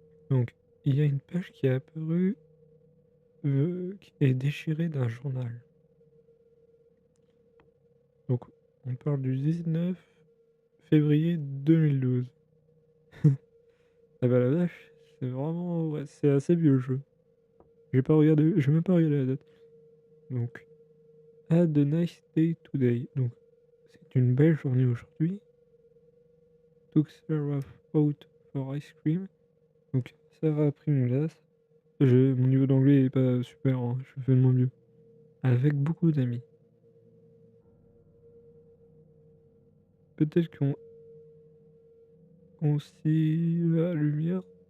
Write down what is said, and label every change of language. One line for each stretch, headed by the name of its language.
French: Donc, il y a une page qui est apparue, qui est déchirée d'un journal. Donc, on parle du 19 février 2012. Ah bah la vache, c'est vraiment... Ouais, c'est assez vieux le jeu. J'ai même pas regardé la date.
English: Donc, had a nice day today.
French: Donc, c'est une belle journée aujourd'hui.
English: Took Sarah out for ice cream.
French: Donc, Sarah a pris une glace. Mon niveau d'anglais est pas super, hein, je fais de mon mieux. Avec beaucoup d'amis. Peut-être qu'on s'y la lumière.